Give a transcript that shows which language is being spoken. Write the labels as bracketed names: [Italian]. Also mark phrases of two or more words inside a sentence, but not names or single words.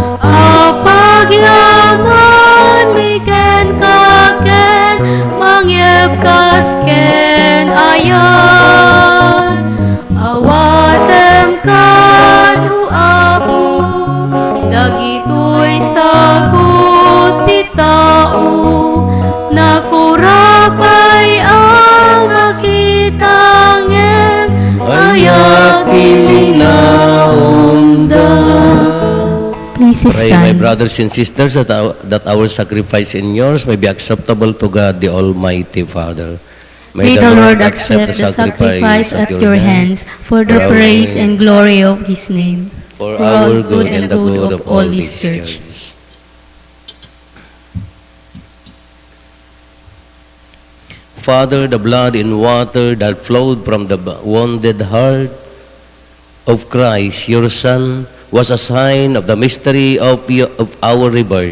[Iloko] apagyaman mi ken kaken, mangyebkas ken ayan, awatem kadu apo, dagito'y sagot ti tao, nakurapay ang makitangin, ayat ilinaunda. [English] Please Pray, my stand. brothers and sisters, that our sacrifice and yours may be acceptable to God, the Almighty Father. May the Lord accept the sacrifice at your hands for the praise and glory of His name, for our good and the good of all this church. Father, the blood and water that flowed from the wounded heart of Christ, your Son, was a sign of the mystery of our rebirth.